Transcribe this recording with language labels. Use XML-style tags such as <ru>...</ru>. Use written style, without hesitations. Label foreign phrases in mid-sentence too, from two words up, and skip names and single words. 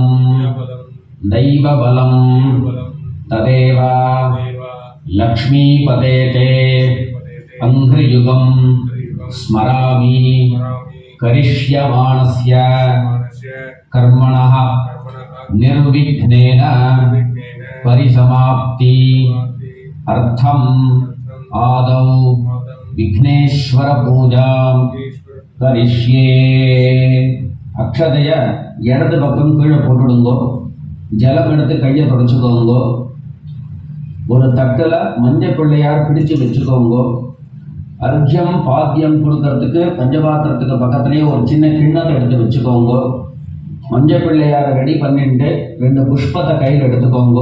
<sa>दैवबलं तदेव लक्ष्मीपदे ते अंघ्रियुगं स्मरामि करिष्यमाणस्य कर्मणः निर्विघ्नेन परिसमाप्ति अर्थम आदौ विघ्नेश्वर पूजा करिष्ये.</sa> <ta>अक्षतय இடது பக்கம் கீழே போட்டுடுங்கோ. ஜலம் எடுத்து கையை தொடச்சுக்கோங்கோ. ஒரு தட்டில் மஞ்சள் பிள்ளையார் பிடிச்சு வச்சுக்கோங்கோ. அர்க்கியம் பாத்தியம் கொடுக்கறதுக்கு பஞ்சபாத்திரத்துக்கு பக்கத்துலேயே ஒரு சின்ன கிண்ணத்தை எடுத்து வச்சுக்கோங்கோ. மஞ்சள் பிள்ளையாரை ரெடி பண்ணிட்டு 2 புஷ்பத்தை கையில் எடுத்துக்கோங்க.</ta>